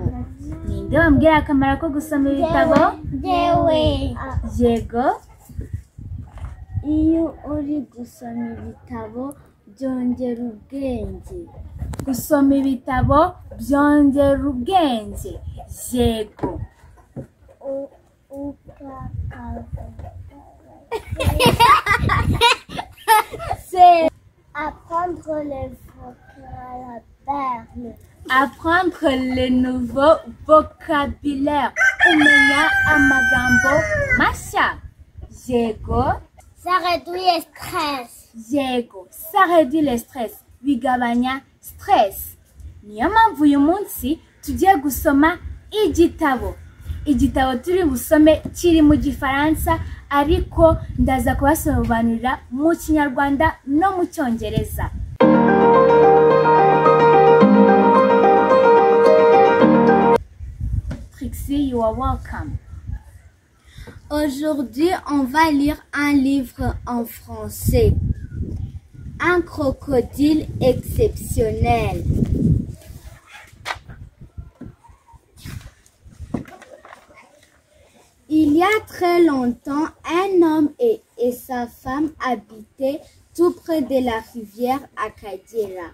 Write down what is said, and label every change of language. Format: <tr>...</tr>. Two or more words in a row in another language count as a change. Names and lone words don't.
<rw>Ninde wambwira akamaro ko gusoma ibitabo? Jewe. Yego. Iyo uri gusoma ibitabo byongera ubwenge. Gusoma ibitabo byongera ubwenge. Yego.</rw> <fr>C'est apprendre les vocabulaires. Apprendre les nouveaux vocabulaires.</fr> <rw>Umenya amagambo mashya. Yego.</rw> <fr>Ça réduit le stress. Yego. Ça réduit le stress.</fr> <rw>Bigabanya stress. Niyo mpamvu uyu munsi tugiye gusoma igitabo. Igitabo turi busome kiri mu Gifaransa ariko ndaza kubasobanurira mu Kinyarwanda no mu Cyongereza.</rw> <en>Trixie, you are welcome.</en> <fr>Aujourd'hui, on va lire un livre en français. Un crocodile exceptionnel. Il y a très longtemps, un homme et sa femme habitaient tout près de la rivière Akagera.</fr>